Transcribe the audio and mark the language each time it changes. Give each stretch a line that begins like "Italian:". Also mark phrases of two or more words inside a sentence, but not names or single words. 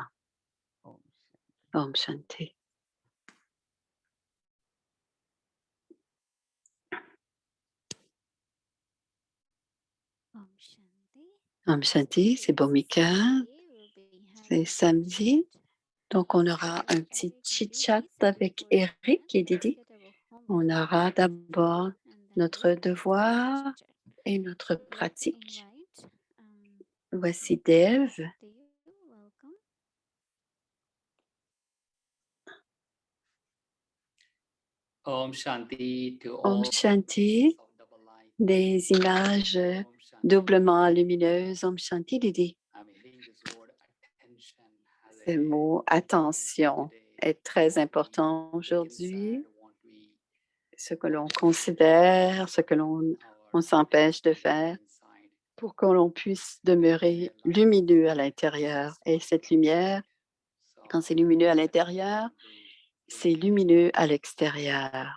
Sanskrit: ॐ शान्ति। ॐ शान्ति,
French: c'est Bhumika. C'est samedi. Donc, on aura un petit chit-chat avec Eric et Didi. On aura d'abord notre devoir et notre pratique. Voici Dev.
Sanskrit: ॐ शान्ति to Om
English: all.
Sanskrit: Shanti,
French: des images doublement lumineuses.
Sanskrit: ॐ शान्ति,
French: Didi.
English: I'm hearing this word attention as
French: Ce mot attention est très important aujourd'hui. Ce que l'on considère, ce que l'on s'empêche de faire pour que l'on puisse demeurer lumineux à l'intérieur. Et cette lumière, quand c'est lumineux à l'intérieur, c'est lumineux à l'extérieur.